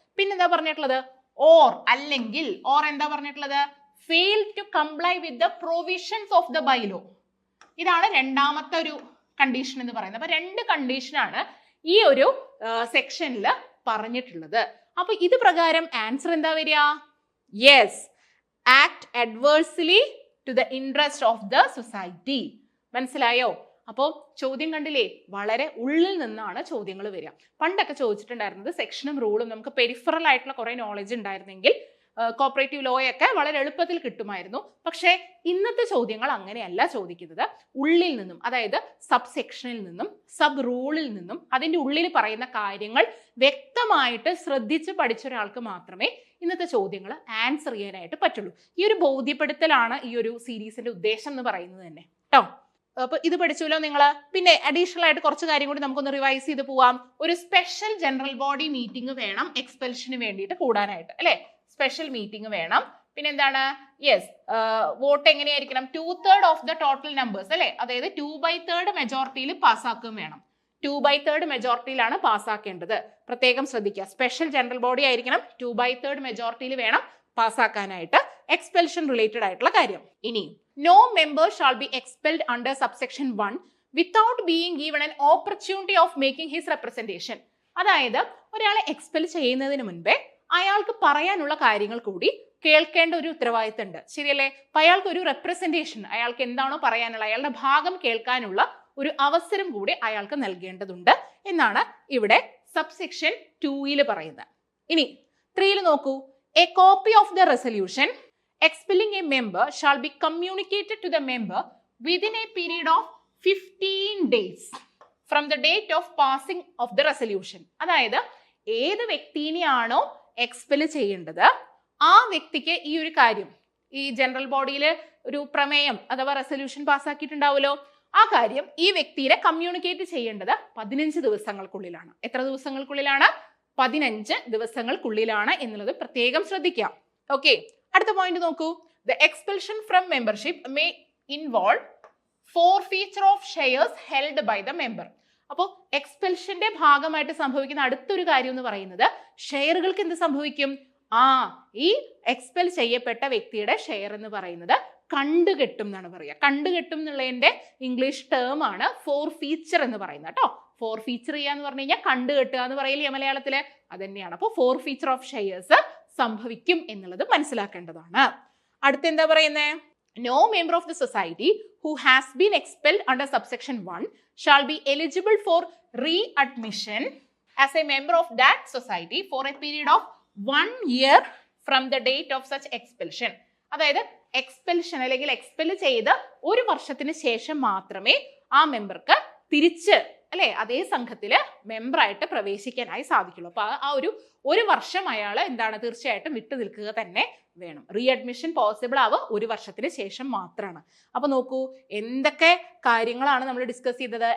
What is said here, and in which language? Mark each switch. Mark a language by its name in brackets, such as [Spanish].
[Malayalam] പിന്നെന്താ പറഞ്ഞിട്ടുള്ളത്? ഓർ അല്ലെങ്കിൽ, ഓർ എന്താ പറഞ്ഞിട്ടുള്ളത്? [English] fail to comply with the provisions of the bylaw. [Malayalam] ഇതാണ് രണ്ടാമത്തെ ഒരു കണ്ടീഷൻ എന്ന് പറയുന്നത്. അപ്പൊ 2 കണ്ടീഷനാണ് ഈ ഒരു സെക്ഷനിൽ പറഞ്ഞിട്ടുള്ളത്. അപ്പൊ ഇത് പ്രകാരം ആൻസർ എന്താ വരിക? [English] Yes, act adversely to the interest of the society. [Malayalam] മനസ്സിലായോ? അപ്പോൾ ചോദ്യം കണ്ടില്ലേ, വളരെ ഉള്ളിൽ നിന്നാണ് ചോദ്യങ്ങൾ വരിക. പണ്ടൊക്കെ ചോദിച്ചിട്ടുണ്ടായിരുന്നത് സെക്ഷനും റൂളും നമുക്ക് പെരിഫറൽ ആയിട്ടുള്ള കുറെ നോളജ് ഉണ്ടായിരുന്നെങ്കിൽ കോപ്പറേറ്റീവ് ലോയൊക്കെ വളരെ എളുപ്പത്തിൽ കിട്ടുമായിരുന്നു. പക്ഷേ ഇന്നത്തെ ചോദ്യങ്ങൾ അങ്ങനെയല്ല ചോദിക്കുന്നത്. ഉള്ളിൽ നിന്നും, അതായത് സബ് സെക്ഷനിൽ നിന്നും സബ് റൂളിൽ നിന്നും അതിൻ്റെ ഉള്ളിൽ പറയുന്ന കാര്യങ്ങൾ വ്യക്തമായിട്ട് ശ്രദ്ധിച്ച് പഠിച്ച ഒരാൾക്ക് മാത്രമേ ഇന്നത്തെ ചോദ്യങ്ങൾ ആൻസർ ചെയ്യാനായിട്ട് പറ്റുള്ളൂ. ഈ ഒരു ബോധ്യപ്പെടുത്തലാണ് ഈ ഒരു സീരീസിന്റെ ഉദ്ദേശം എന്ന് പറയുന്നത് തന്നെ കേട്ടോ. അപ്പൊ ഇത് പഠിച്ചല്ലോ നിങ്ങൾ. പിന്നെ അഡീഷണൽ ആയിട്ട് കുറച്ച് കാര്യം കൂടി നമുക്കൊന്ന് റിവൈസ് ചെയ്ത് പോവാം. ഒരു സ്പെഷ്യൽ ജനറൽ ബോഡി മീറ്റിംഗ് വേണം എക്സ്പെൽഷന് വേണ്ടിയിട്ട് കൂടാനായിട്ട്, അല്ലെ? സ്പെഷ്യൽ മീറ്റിംഗ് വേണം. പിന്നെ എന്താണ്? യെസ്, വോട്ട് എങ്ങനെയായിരിക്കണം? [English] 2/3 of the total numbers, [Malayalam] അല്ലെ? അതായത് 2/3 മെജോറിറ്റിയിൽ പാസ്സാക്കുകയും വേണം. 2/3 മെജോറിറ്റിയിലാണ് പാസ്സാക്കേണ്ടത്. പ്രത്യേകം ശ്രദ്ധിക്കുക. സ്പെഷ്യൽ ജനറൽ ബോഡി ആയിരിക്കണം, 2/3 മെജോറിറ്റിയിൽ വേണം പാസ്സാക്കാനായിട്ട്. എക്സ്പെൽഷൻ റിലേറ്റഡ് ആയിട്ടുള്ള കാര്യം. ഇനി [English] no member shall be expelled under subsection 1 without being given an opportunity of making his representation. [Malayalam] അതായത് ഒരാളെ എക്സ്പെൽ ചെയ്യുന്നതിന് മുൻപേ അയാൾക്ക് പറയാനുള്ള കാര്യങ്ങൾ കൂടി കേൾക്കേണ്ട ഒരു ഉത്തരവാദിത്തം ഉണ്ട്, ശരിയല്ലേ? അപ്പൊ അയാൾക്ക് ഒരു റെപ്രസെന്റേഷൻ, അയാൾക്ക് എന്താണോ പറയാനുള്ള, അയാളുടെ ഭാഗം കേൾക്കാനുള്ള ഒരു അവസരം കൂടി അയാൾക്ക് നൽകേണ്ടതുണ്ട് എന്നാണ് ഇവിടെ സബ്സെക്ഷൻ 2 പറയുന്നത്. ഇനി 3 നോക്കൂ. [English] A copy of the resolution expelling a member shall be communicated to the member within a period of 15 days from the date of passing of the resolution. [Malayalam] അതായത് ഏത് വ്യക്തിനെയാണോ എക്സ്പെൽ ചെയ്യേണ്ടത് ആ വ്യക്തിക്ക് ഈ ഒരു കാര്യം, ഈ ജനറൽ ബോഡിയിൽ ഒരു പ്രമേയം അഥവാ റെസൊല്യൂഷൻ പാസ്സാക്കിയിട്ടുണ്ടാവുമല്ലോ, ആ കാര്യം ഈ വ്യക്തിയെ കമ്മ്യൂണിക്കേറ്റ് ചെയ്യേണ്ടത് 15 ദിവസങ്ങൾക്കുള്ളിലാണ്. എത്ര ദിവസങ്ങൾക്കുള്ളിലാണ്? 15 ദിവസങ്ങൾക്കുള്ളിലാണ് എന്നുള്ളത് പ്രത്യേകം ശ്രദ്ധിക്കാം. [English] okay, [Malayalam] അടുത്ത പോയിന്റ് നോക്കൂ. [English] The expulsion from membership may involve forfeiture of shares held by the member. [Malayalam] അപ്പോൾ എക്സ്പെൽഷന്റെ ഭാഗമായിട്ട് സംഭവിക്കുന്ന അടുത്തൊരു കാര്യം എന്ന് പറയുന്നത് ഷെയറുകൾക്ക് എന്ത് സംഭവിക്കും? ഈ എക്സ്പെൽ ചെയ്യപ്പെട്ട വ്യക്തിയുടെ ഷെയർ എന്ന് പറയുന്നത് കണ്ടുകെട്ടും എന്നാണ് പറയുക. കണ്ടുകെട്ടും എന്നുള്ളതിന്റെ ഇംഗ്ലീഷ് ടേം ആണ് ഫോർഫീച്ചർ എന്ന് പറയുന്നത് കേട്ടോ. ഫോർഫീച്ചർ ചെയ്യാന്ന് പറഞ്ഞു കഴിഞ്ഞാൽ കണ്ടുകെട്ടുക എന്ന് പറയില്ലേ മലയാളത്തില്, അത് തന്നെയാണ്. അപ്പോൾ ഫോർഫീച്ചർ ഓഫ് ഷെയർസ് സംഭവിക്കും എന്നുള്ളത് മനസ്സിലാക്കേണ്ടതാണ്. അടുത്ത എന്താ പറയുന്നത്? [English] No member of the society who has been expelled under subsection 1 shall be eligible for readmission as a member of that society for a period of 1 year from the date of such expulsion. [Malayalam] അതായത് expulsion അല്ലെങ്കിൽ expel ചെയ്ത് 1 വർഷത്തിന് ശേഷം മാത്രമേ ആ മെമ്പർക്ക് തിരിച്ച്, അല്ലെ, അതേ സംഘത്തില് മെമ്പറായിട്ട് പ്രവേശിക്കാനായി സാധിക്കുള്ളൂ. അപ്പൊ ആ ഒരു വർഷം അയാൾ എന്താണ്, തീർച്ചയായിട്ടും വിട്ടു നിൽക്കുക തന്നെ വേണം. റീഅഡ്മിഷൻ പോസിബിൾ ആവുക 1 വർഷത്തിന് ശേഷം മാത്രമാണ്. അപ്പൊ നോക്കൂ, എന്തൊക്കെ കാര്യങ്ങളാണ് നമ്മൾ ഡിസ്കസ് ചെയ്തത്?